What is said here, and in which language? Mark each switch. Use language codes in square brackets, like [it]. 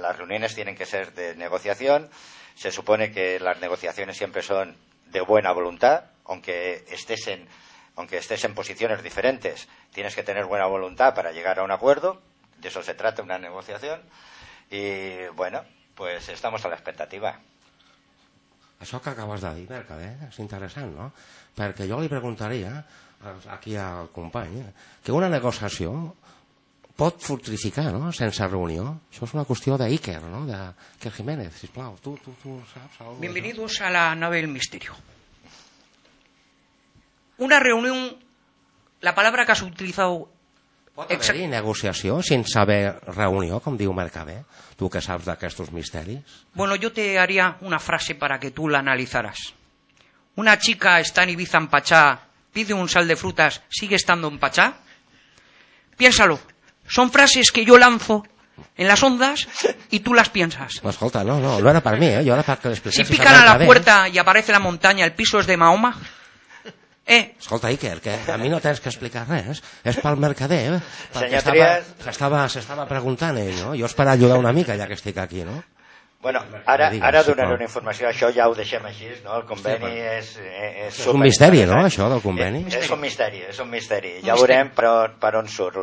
[es] Las reuniones tienen que ser de negociación. Se supone que las negociaciones siempre son de buena voluntad, aunque estés en posiciones diferentes, tienes que tener buena voluntad para llegar a un acuerdo, de eso se trata una negociación, y bueno, pues estamos a la expectativa. [ca] Això que acabes de dir, Mercader, és interessant, no? Perquè jo li preguntaria, aquí al company, que una negociació pot fortificar, no?, sense reunió. Això és una qüestió d'Iker, no?, de Iker Jiménez, sisplau, tu saps... [es] Bienvenidos a la nave del misterio. Una reunión, la palabra que has utilizado... [ca] ¿Pot haver-hi negociació sense haver reunió, com diu Mercader? Tu que saps d'aquestos misteris? [es] Bueno, yo te haría una frase para que tú la analizaras. Una chica está en Ibiza en Pachá, pide un sal de frutas, sigue estando en Pachá. Piénsalo, son frases que yo lanzo en las ondas y tú las piensas. Pues escolta, no era para mí, yo era para que lo expliquéssis. Si pican a la puerta y aparece la montaña, el piso es de Mahoma... [ca] Escolta, Iker, que a mi no tens que explicar res. És pel Mercader, perquè s'estava preguntant ell, no? Jo espero ajudar una mica, ja que estic aquí, no? Bueno, ara donaré una informació. Això ja ho deixem així, no? El conveni és un misteri, no, això del conveni? És un misteri. Ja veurem per on surt.